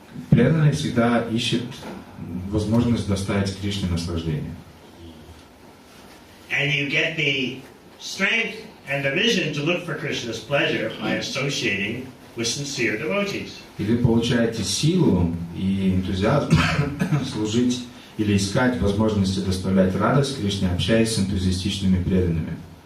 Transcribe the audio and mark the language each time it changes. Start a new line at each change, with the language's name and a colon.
Russian: Преданный всегда ищет возможность доставить Кришне наслаждение.
English: And you get the strength and the vision to look for Krishna's pleasure by associating with sincere devotees.
Russian: И вы получаете силу и энтузиазм служить или искать возможности доставлять радость Кришне, общаясь с энтузиастичными преданными.